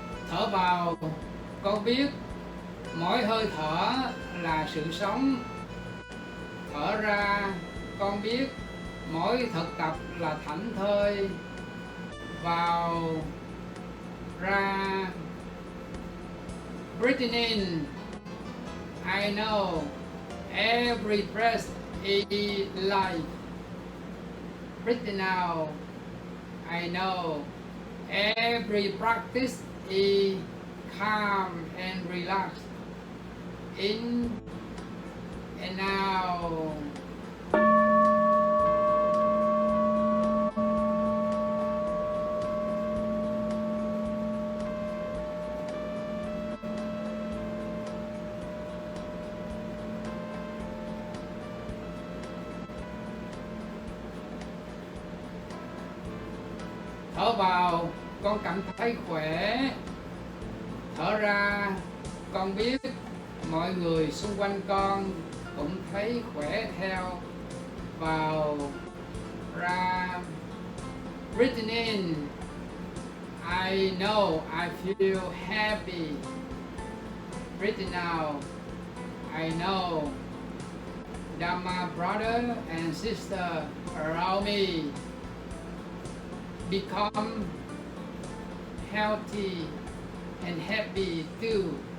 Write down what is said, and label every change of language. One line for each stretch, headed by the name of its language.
Vietnamese: Thở vào, con biết mỗi hơi thở là sự sống. Thở ra, con biết mỗi thực tập là thảnh thơi. Vào, ra,
English: breathing in, I know every breath is life. Breathing out, I know every practice is calm and relaxed. In and out.
Vietnamese: Thở vào, con cảm thấy khỏe. Thở ra, con biết mọi người xung quanh con cũng thấy khỏe theo. Vào, ra,
English: breathing in, I know I feel happy. Breathing out, I know Dhamma brother and sister around me become healthy and happy too.